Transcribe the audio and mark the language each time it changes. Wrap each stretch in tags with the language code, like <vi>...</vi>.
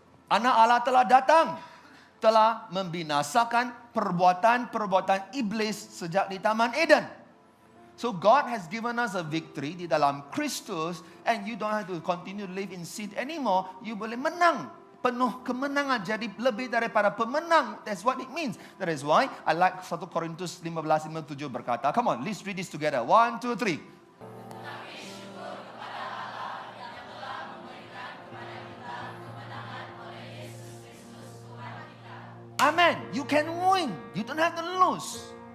<ms>Anak Allah telah datang, telah membinasakan perbuatan-perbuatan iblis sejak di Taman Eden.</ms> <en>So God has given us a victory di dalam Kristus, and you don't have to continue to live in sin anymore.</en> <ms>You boleh menang, penuh kemenangan, jadi lebih daripada pemenang.</ms> <en>That's what it means. That is why I like 1 Korintus 15:57 berkata, come on, let's read this together. 1, 2, 3. Amen. You can win. You don't have to lose.</en>